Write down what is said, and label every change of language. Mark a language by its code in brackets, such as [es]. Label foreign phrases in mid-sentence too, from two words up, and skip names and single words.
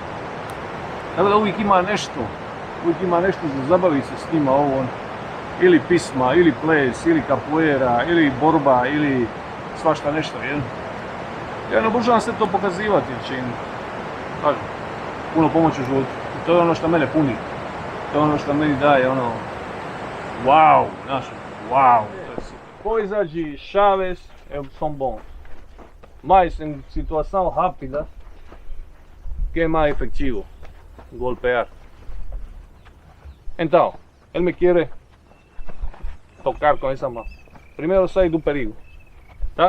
[hr] Tako da uvijek ima nešto za zabaviti se s njima, ili pisma, ili ples, ili capoeira, ili borba, ili svašta nešto, Ja ne obožavam sve to pokazivati, jer će im, kažem, puno pomoći u životu. I to je ono što mene puni. To je ono što meni daje, wow, wow, to je super. [pt] Coisas chaves são bons, mas em situação rápida, que é mais efetivo? Golpear. Então, ele me quer tocar com essa mão. Primeiro sai do perigo, tá?